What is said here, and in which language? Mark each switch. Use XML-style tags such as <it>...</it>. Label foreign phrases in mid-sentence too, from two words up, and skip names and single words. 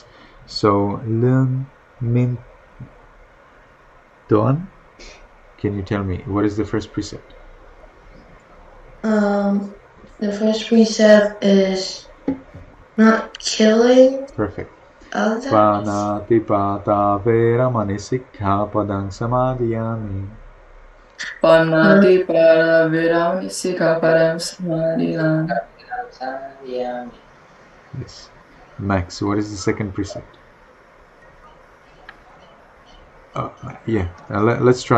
<en>So, Lum Min Don, can you tell me what is the first precept? The first precept is not killing. Perfect. Others.</en> <pi>Panatipata veramani sikkhapadang samadhiyami. Panatipata veramani sikkhapadang samadhiyami.</pi> <en>Yes. Max, what is the second precept? Yeah, let's try.</en>